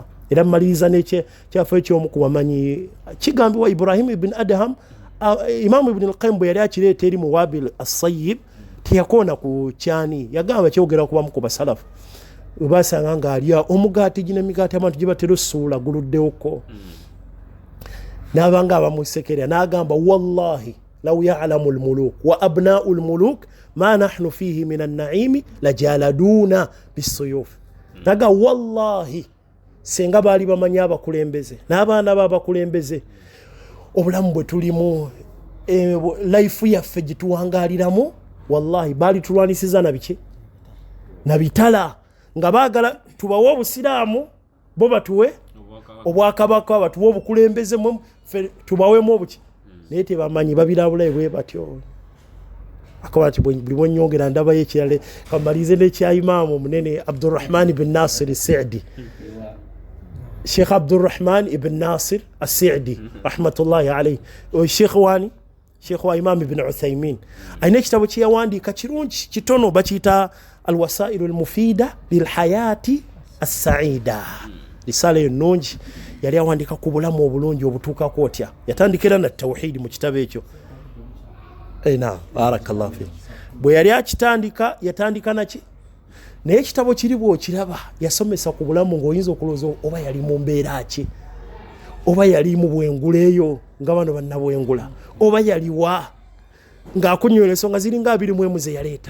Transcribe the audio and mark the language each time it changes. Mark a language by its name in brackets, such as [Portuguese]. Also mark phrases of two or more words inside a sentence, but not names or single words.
[Ganda] Era mmaliriza n'ekyafa ekyomu ku bamanyi kigambibwa Ibrahim ibn Adham, Imam Ibn al-Qayyim bwe yali akireeta eri mu Wabil as-Sayyib teyakoona ku kyani, yagamba kyogera kubamu ku basalafu bwe basanga ng'alya omugaati gino emigaati abantu gye batera ossuula guluddewoko, n'abanga abamusekerera n'agamba [Arabic] والله لو يعلم الملوك وأبناء الملوك ما نحن فيه من النعيم لجالدونا بالسيوف. [Ganda] Naga wallahi senga baali bamanyi abakulembeze n'abaana b'abakulembeze obulamu bwe tulimu, life yaffe gituwangaliramu, wallahi baali tulwanisiza na biki, na bitala, nga baagala tubawe obusiraamu bo batuwe obwakabaka, batuwe obukulembeze tubawemu obuki, naye tebamanyi babirabulayo bwe batyo. Akawa nti buli bwenyongera ndabayo ekirala, kamalize n'ekya Imaamu omunene Abdurrahman ibn Nasir as-Sa'di, Sheikh Abdurrahman ibn Nasir as-Sa'di [Arabic] رحمة الله عليه, [Ganda] Sheikh wani Sheikh wa Imam Ibn Uthaymin, ayina ekitabo kye yawandiika kirungi kitono bakiyita al-wasailu al-mufida lil-hayati as-sa'ida. Risala ennungi yali awandiika ku bulamu obulungi obutuukako otya, yatandikira na tawhid mu kitabo ekyo. [Arabic] نعم، بارك الله في. [Ganda] Bwe yali akitandika yatandika naki, naye ekitabo kiri bw'okiraba yasomesa ku bulamu ng'oyinza okulowooza oba yali mu mbeera ki, oba yali mu bwengula eyo nga bano bannabwengula, oba yaliwa ng'akunyola ensonga ziringa 21 ze yaleeta.